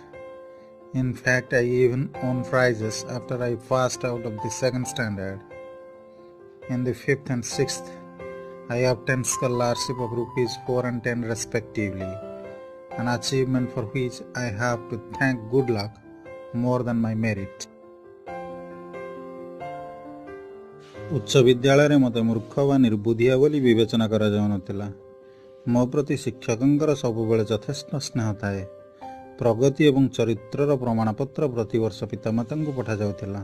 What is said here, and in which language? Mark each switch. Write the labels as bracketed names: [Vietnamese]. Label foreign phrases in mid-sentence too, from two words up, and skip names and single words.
[English] In fact, I even won prizes after I passed out of the second standard. In the 5th and 6th, I obtained scholarship of rupees 4 and 10 respectively, an achievement for which I have to thank good luck more than my merit. [Odia] ଉଚ୍ଚ ବିଦ୍ୟାଳୟରେ ମୋତେ ମୂର୍ଖ ବା ନିର୍ବୁଦ୍ଧିଆ ବୋଲି ବିବେଚନା କରାଯାଉନଥିଲା। ମୋ ପ୍ରତି ଶିକ୍ଷକଙ୍କର ସବୁବେଳେ ଯଥେଷ୍ଟ ସ୍ନେହ ଥାଏ। ପ୍ରଗତି ଏବଂ ଚରିତ୍ରର ପ୍ରମାଣପତ୍ର ପ୍ରତିବର୍ଷ ପିତାମାତାଙ୍କୁ ପଠାଯାଉଥିଲା।